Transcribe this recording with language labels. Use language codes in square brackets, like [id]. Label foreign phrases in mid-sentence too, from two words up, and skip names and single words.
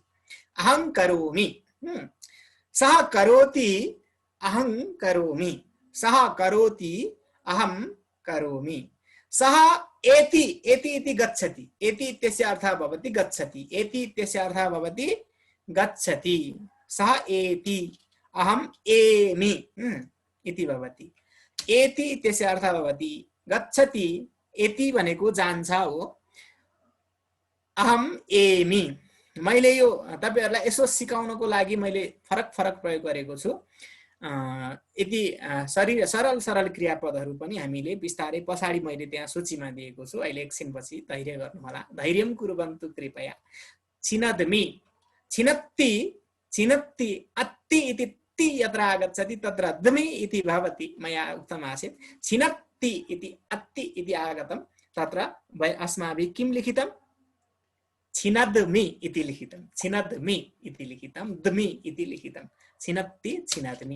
[sa] अहं करोमि, सः करोति, अहं करोमि, सः करोति, अहं करोमि, सः एति, एति इति गच्छति, एति इत्यस्य अर्थः भवति गच्छति, एति इत्यस्य अर्थः भवति गच्छति, सः एति, अहम् एमि इति भवति। एति इत्यस्य अर्थः भवति गच्छति, एति [ne] भनेको जान्छ हो, [sa] अहम एमि। [ne] मैले यो तपाईहरुलाई यसो सिकाउनको लागि मैले फरक फरक प्रयोग गरेको छु। यति सरल सरल क्रियापदहरू पनि हामीले बिस्तारै पछाडी मैले त्यहाँ सूचीमा दिएको छु। अहिले एकछिनपछि धैर्य गर्नु होला। [sa] धैर्यं कुर्वन्तु कृपया। छिनद्मि, छिनत्ति, छिनत्ति, अत्ति इति ति यत्र आगच्छति तत्र द्मि इति भवति, मया उक्तमासीत्। छिनत्ति इति अत्ति इति आगतं, तत्र अस्माभिः किं लिखितं, छिनद्मि इति लिखितं, छिनद्मि इति लिखितं, द्मि इति लिखितं, छिनत्ति छिनद्मि।